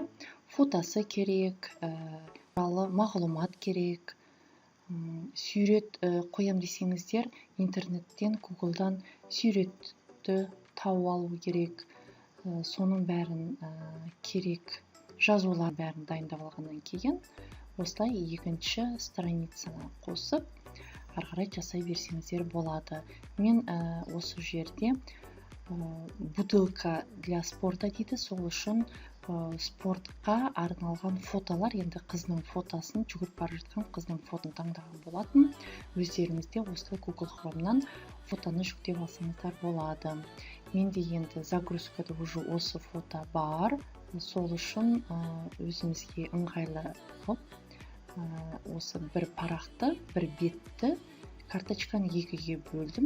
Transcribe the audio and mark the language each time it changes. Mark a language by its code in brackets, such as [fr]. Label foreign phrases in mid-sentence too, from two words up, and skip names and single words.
[kk] Фотосы керек, мағлұмат керек, сурет қоям десеңіздер, интернеттен, Google'дан суретті тауып алу керек. Соның бәрін керек, жазулар бәрін дайындап алғаннан кейін, осылай екінші страницаны қосып, арқарай жасай берсеңіздер болады. Мен осы жерде [ru] бутылка для спорта [kk] дейді, сол үшін спортқа арналған фотолар, енді қыздың фотосын, жүгіріп бара жатқан қыздың фотосын таңдаған болатын. Өздеріңізде осылай Google Chrome'нан фотоны жүктеп алсаңыздар болады. Менде енді загрузкада уже осы фото бар, сол үшін өзімізге ыңғайлы қылып, осы бір парақты, бір бетті карточканы екіге бөлдім.